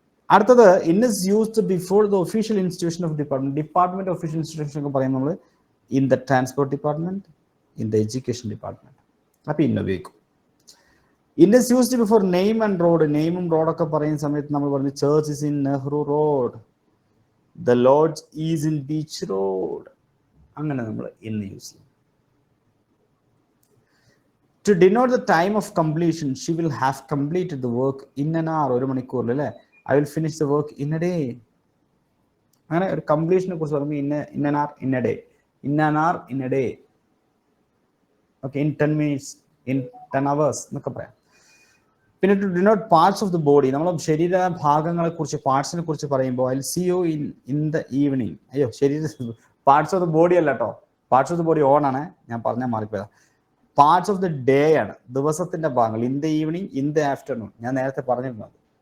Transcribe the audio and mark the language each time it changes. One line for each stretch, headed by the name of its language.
English: അടുത്തത് in is used before the official institution of department official institution ഒക്കെ പറയുമ്പോൾ നമ്മൾ in the transport department, in the education department.
Malayalam: അപ്പൊ ഇന്ന് ഉപയോഗിക്കും.
English: In is used before name and road.
Malayalam: നെയിമും റോഡൊക്കെ പറയുന്ന സമയത്ത് നമ്മൾ പറഞ്ഞു
English: Church is in Nehru road, the lodge is in beach road.
Malayalam: അങ്ങനെ നമ്മൾ ഇന്ന് യൂസ് ചെയ്യും.
English: To denote the time of completion, she will have completed the work in an hour.
Malayalam: ഒരു മണിക്കൂറിൽ അല്ലേ?
English: I will finish the work in a day.
Malayalam: അങ്ങനെ ഒരു കംപ്ലീഷനെ കുറിച്ച് പറയുമ്പോൾ
English: in an hour, in a day. In an hour, in a day. Okay, in 10 minutes, in 10 hours
Malayalam: എന്നൊക്കെ പറയാം. പിന്നെ to denote parts of the body, നമ്മൾ ശരീര ഭാഗങ്ങളെ കുറിച്ച് പാർട്സിനെ കുറിച്ച് പറയുമ്പോൾ
English: I see you in the evening.
Malayalam: അയ്യോ, ശരീര പാർട്സ് ഓഫ് ദി ബോഡി അല്ല കേട്ടോ, parts of the body on ആണ്, ഞാൻ പറഞ്ഞാൽ മാറിപ്പോയതാ. പാർട്സ് ഓഫ് ദി ഡേ ആണ്, ദിവസത്തിന്റെ ഭാഗങ്ങൾ. In the evening, in the afternoon, ഞാൻ നേരത്തെ പറഞ്ഞിരുന്നത്.